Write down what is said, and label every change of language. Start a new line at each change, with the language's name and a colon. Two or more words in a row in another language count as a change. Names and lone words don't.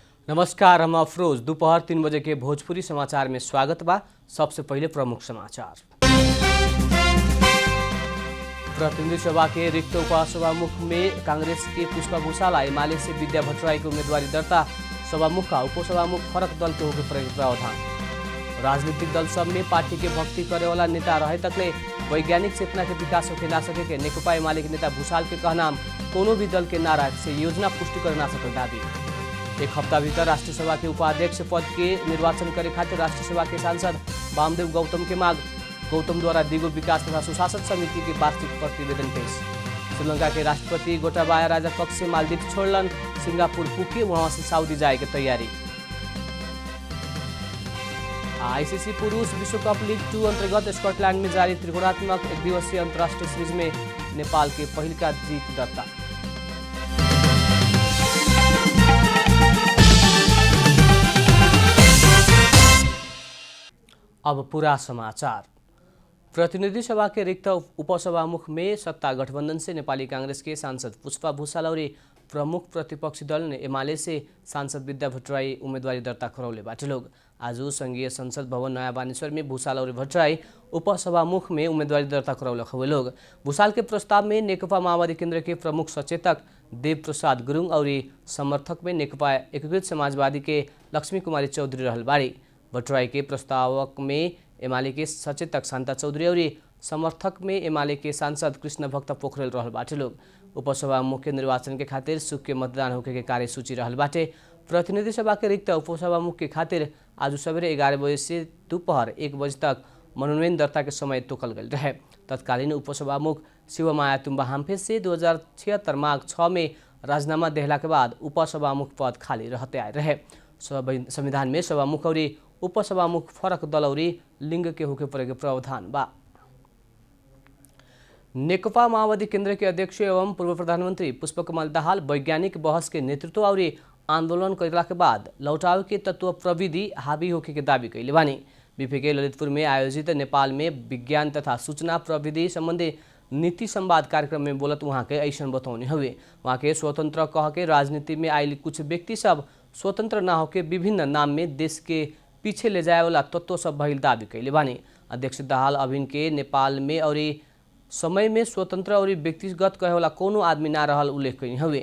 Bhojpuri: नमस्कार, हम अफरोज। दोपहर 3 बजे के भोजपुरी समाचार में स्वागत बा। सबसे पहले प्रमुख समाचार। प्रतिनिधि सभा के रिक्त उपसभामुख में कांग्रेस के पुष्पा भूषाल एमाले से विद्या भट्टराई को उम्मीदवारी दर्ता। सभामुख का उपसभामुख फरक दल के होके पड़े प्रावधान। राजनीतिक दल सब में पार्टी के भक्ति करे वाला नेता रहे तकले वैज्ञानिक चेतना के विकास होके ना सके के नेकपा एमाले के नेता भूषाल के कहनाम कोनो भी दल के नारा से योजना पुष्टि कर ना सके दावी। एक हफ्ता भीतर राष्ट्रीय सभा के उपाध्यक्ष पद के निर्वाचन करे खातिर राष्ट्रीय सभा के सांसद वामदेव गौतम के मांग। गौतम द्वारा दिगो विकास तथा सुशासन समिति के वार्षिक प्रतिवेदन पेश। श्रीलंका के राष्ट्रपति गोटाबाया राजपक्ष मालदीव छोड़लन। सिंगापुर पुगे, वहां से सऊदी जाए के तैयारी। आईसीसी पुरुष विश्व कप लीग 2 अंतर्गत स्कॉटलैंड में जारी त्रिकोणात्मक एक दिवसीय अंतर्राष्ट्रीय सीरीज में नेपाल के पहल का जीत दर्ता। अब पूरा समाचार। प्रतिनिधि सभा के रिक्त उपसभामुख में सत्ता गठबंधन से नेपाली कांग्रेस के सांसद पुष्पा भूषाल और प्रमुख प्रतिपक्षी दल ने एमाले से सांसद विद्या भट्टराई उम्मीदवारी दर्ता करौले बाटे लोग। आज संघीय संसद भवन नया बानेश्वर में भूषाल और भट्टराई उपसभामुख में उम्मीदवारी दर्ता करौले हुए लोग। भूषाल के प्रस्ताव में नेकपा माओवादी केंद्र के प्रमुख सचेतक देव प्रसाद गुरुङ और समर्थक में नेकपा एकीकृत समाजवादी के लक्ष्मी कुमारी चौधरी रहल बाड़ी। भट्टराई के प्रस्तावक में एमाले के सचेतक शान्ता चौधरी और समर्थक में एमाले के सांसद कृष्ण भक्त पोखरेल रहल बाटे लोग। उपसभामुख के निर्वाचन के खातिर सुख के मतदान होके के कार्यसूची रहल बाटे। प्रतिनिधि सभा के रिक्त उपसभामुख के खातिर आज सवेरे 11 बजे से दोपहर 1 बजे तक मनोनयन दर्ता के समय तोकल गई रहे। तत्कालीन उपसभामुख शिवमाया तुम्बा हाम्फे से 2076 माघ 6 में राजीनामा देहला के बाद उपसभामुख पद खाली रहते आए रहे। संविधान में सभामुख और उपसभामुख फरक दल और लिंग के होके पड़े प्रावधान बा। नेकपा माओवादी केंद्र के अध्यक्ष एवं पूर्व प्रधानमंत्री पुष्पकमल दाहाल वैज्ञानिक बहस के नेतृत्व और आंदोलन करला के बाद लौटाव के तत्व प्रविधि हावी होके के दावी कैले बानी। बीपीके ललितपुर में आयोजित नेपाल में विज्ञान तथा सूचना प्रविधि संबंधी नीति संवाद कार्यक्रम में बोलत वहाँ के ऐसा बतौने हुए। वहाँ के स्वतंत्र कह के राजनीति में आयल कुछ व्यक्ति सब स्वतंत्र न होके विभिन्न नाम में देश के पीछे ले जाए वाला तत्व सब भइल दावी कैले बानी। अध्यक्ष दाहाल अभिन के नेपाल में और समय में स्वतंत्र और व्यक्तिगत कहे वाला कोनो आदमी ना रहल उल्लेख कैले हुए।